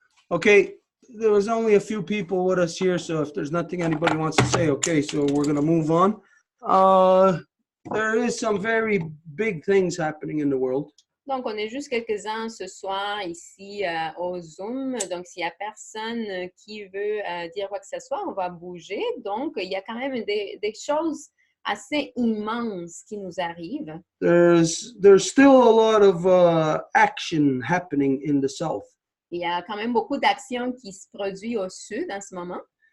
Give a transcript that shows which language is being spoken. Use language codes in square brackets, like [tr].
[en] Okay, there was only a few people with us here, so if there's nothing anybody wants to say, okay, so we're going to move on. There is some very big things happening in the world. [fr] Donc, on est juste quelques-uns ce soir ici au Zoom. Donc, s'il n'y a personne qui veut dire quoi que ce soit, on va bouger. Donc, il y a quand même des choses assez immenses qui nous arrivent. [en] There's still a lot of action happening in the south. [fr] Il y a quand même beaucoup d'actions qui se produisent au sud en ce moment.